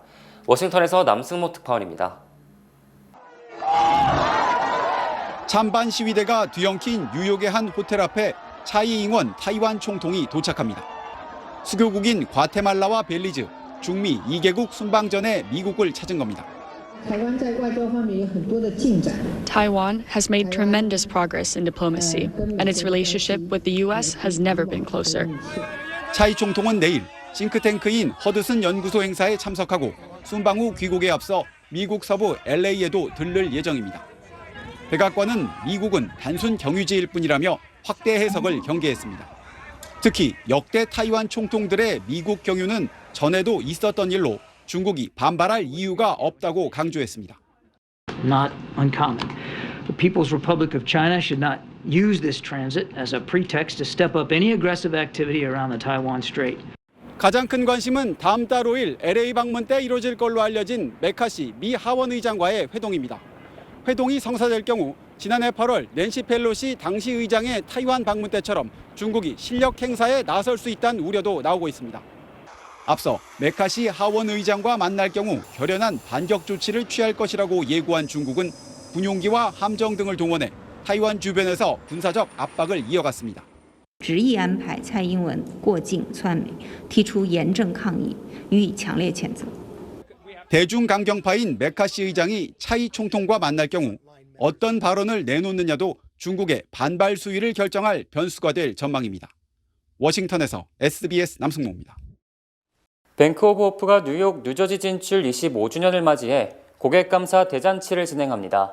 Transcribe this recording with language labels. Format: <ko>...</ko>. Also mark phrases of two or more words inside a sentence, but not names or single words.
<ko>워싱턴에서 남승모 특파원입니다. 찬반 시위대가 뒤엉킨 뉴욕의 한 호텔 앞에 차이 잉원 타이완 총통이 도착합니다. 수교국인 과테말라와 벨리즈, 중미 2개국 순방 전에 미국을 찾은 겁니다.</ko> <en>Taiwan has made tremendous progress in diplomacy, and its relationship with the U.S. has never been closer.</en> <ko>차이 총통은 내일 싱크탱크인 허드슨 연구소 행사에 참석하고 순방 후 귀국에 앞서 미국 서부 LA에도 들를 예정입니다. 백악관은 미국은 단순 경유지일 뿐이라며 확대 해석을 경계했습니다. 특히 역대 타이완 총통들의 미국 경유는 전에도 있었던 일로 중국이 반발할 이유가 없다고 강조했습니다.</ko> <en>Not uncommon. The People's Republic of China should not use this transit as a pretext to step up any aggressive activity around the Taiwan Strait.</en> <ko>가장 큰 관심은 다음 달 5일 LA 방문 때 이뤄질 걸로 알려진 메카시 미 하원 의장과의 회동입니다. 회동이 성사될 경우 지난해 8월 낸시 펠로시 당시 의장의 타이완 방문 때처럼 중국이 실력 행사에 나설 수 있다는 우려도 나오고 있습니다. 앞서 메카시 하원 의장과 만날 경우 결연한 반격 조치를 취할 것이라고 예고한 중국은 군용기와 함정 등을 동원해 타이완 주변에서 군사적 압박을 이어갔습니다.</ko> <zh>执意安排蔡英文过境窜美，提出严正抗议，予以强烈谴责。</zh> <ko>대중 강경파인 메카시 의장이 차이 총통과 만날 경우 어떤 발언을 내놓느냐도 중국의 반발 수위를 결정할 변수가 될 전망입니다. 워싱턴에서 SBS 남승모입니다. 뱅크 오브 호프가 뉴욕, 뉴저지 진출 25주년을 맞이해 고객 감사 대잔치를 진행합니다.</ko>